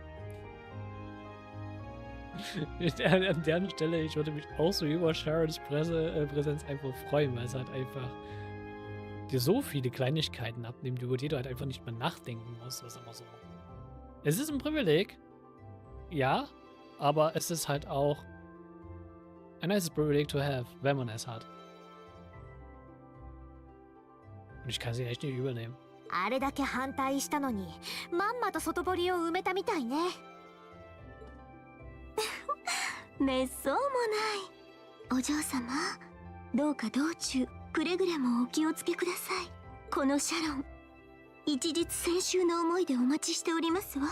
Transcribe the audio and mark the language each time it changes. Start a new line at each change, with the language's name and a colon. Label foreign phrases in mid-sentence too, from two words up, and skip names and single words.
German: An der Stelle, ich würde mich auch so über Sharons Präsenz einfach freuen, weil es halt einfach dir so viele Kleinigkeiten abnimmt, über die du halt einfach nicht mehr nachdenken musst. Das ist immer so. Es ist ein Privileg, ja, aber es ist halt auch ein nice Privileg
English: to have,
German: wenn man es hat. Und ich kann sie echt nicht übernehmen.
Japanese: あれだけ反対したのにまんまと外堀を埋めたみたいね。めっそうもない。お嬢様、どうか道中くれぐれもお気をつけください。このシャロン、一日先週の思いでお待ちしておりますわ。